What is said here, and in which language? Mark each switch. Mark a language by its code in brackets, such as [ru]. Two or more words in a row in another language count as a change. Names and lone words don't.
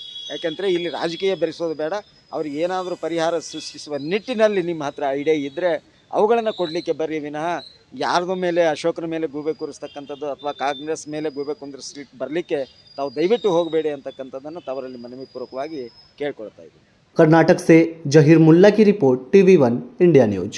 [kn] ಯಾಕೆಂದರೆ ಇಲ್ಲಿ ರಾಜಕೀಯ ಬೆರೆಸೋದು ಬೇಡ. ಅವ್ರಿಗೆ ಏನಾದರೂ ಪರಿಹಾರ ಸೃಷ್ಟಿಸುವ ನಿಟ್ಟಿನಲ್ಲಿ ನಿಮ್ಮ ಹತ್ರ ಐಡಿಯಾ ಇದ್ದರೆ ಅವುಗಳನ್ನು ಕೊಡಲಿಕ್ಕೆ ಬರ್ರಿ ವಿನಃ ಯಾರ್ದ ಮೇಲೆ ಅಶೋಕನ ಮೇಲೆ ಗೂಬೆ ಕೂರಿಸ್ತಕ್ಕಂಥದ್ದು ಅಥವಾ ಕಾಂಗ್ರೆಸ್ ಮೇಲೆ ಗೂಬೆ ಕುಂದಿರಿಸ್ಲಿಕ್ಕೆ ಬರಲಿಕ್ಕೆ ತಾವು ದಯವಿಟ್ಟು ಹೋಗಬೇಡಿ ಅಂತಕ್ಕಂಥದ್ದನ್ನು ತವರಲ್ಲಿ ಮನವಿಪೂರ್ವಕವಾಗಿ ಕೇಳ್ಕೊಳ್ತಾ ಇದ್ದೀನಿ. [hi] कर्नाटक से जहीर मुल्ला की रिपोर्ट, TV1 इंडिया न्यूज।